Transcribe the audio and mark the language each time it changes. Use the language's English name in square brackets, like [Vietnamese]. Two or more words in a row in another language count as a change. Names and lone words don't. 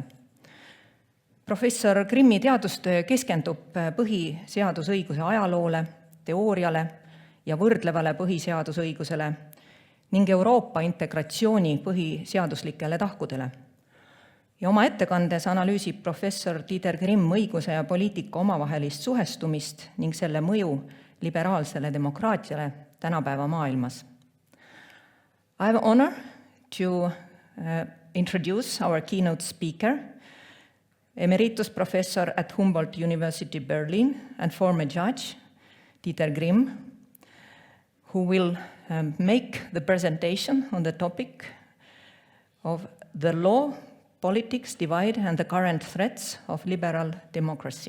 [Estonian] Professor Grimmi teadustöö keskendub põhiseadusõiguse ajaloole, teooriale ja võrdlevale põhiseadusõigusele ning Euroopa integratsiooni põhiseaduslikele tahkudele. Ja oma ettekandes analüüsib professor Dieter Grimm õiguse ja poliitika omavahelist suhestumist ning selle mõju liberaalsele demokraatiale tänapäeva maailmas. [English] I have honor to introduce our keynote speaker, emeritus professor at Humboldt University Berlin and former judge, Dieter Grimm, who will make the presentation on the topic of the law, politics, divide, and the current threats of liberal democracy.